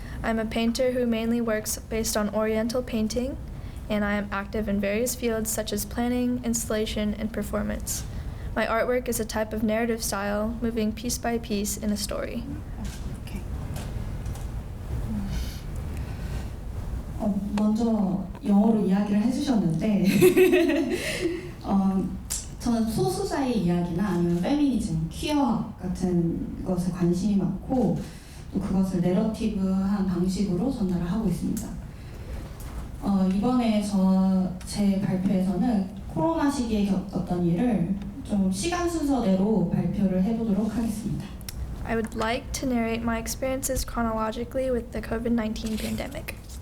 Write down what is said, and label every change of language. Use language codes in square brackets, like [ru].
[en] I'm a painter who mainly works based on Oriental painting, and I am active in various fields such as planning, installation, and performance. My artwork is a type of narrative style, moving piece by piece in a story. Okay. [ko] 먼저 영어로 이야기를 해주셨는데 저는 소수자의 이야기나 아니면 페미니즘, 퀴어 같은 것에 관심이 많고 또 그것을 내러티브한 방식으로 전달을 하고 있습니다. 이번에 제 발표에서는 코로나 시기에 겪었던 일을 좀 시간 순서대로 발표를 해보도록 하겠습니다. [en] I would like to narrate my experiences chronologically with the COVID-19 pandemic.